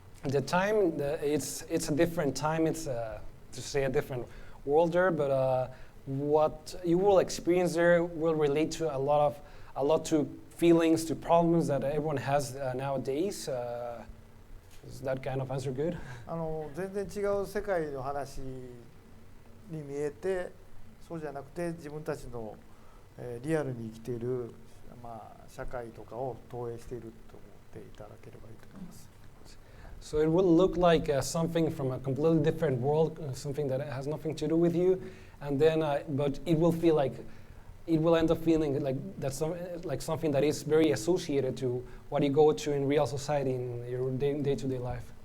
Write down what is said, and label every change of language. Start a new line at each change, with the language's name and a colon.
English: The time, it's a different time. It's to say a different world there, but what you will experience there will relate to a lot to feelings, to problems that everyone has nowadays. Is that kind of answer good?
Japanese: 全然違う世界の話に見えて、そうじゃなくて自分たちの、リアルに生きている、社会とかを投影していると思っていただければいいと思います。
English: So it will look like something from a completely different world, something that has nothing to do with you, and then, but it will feel like, it will end up feeling like that's like something that is very associated to what you go to in real society in your day-to-day life.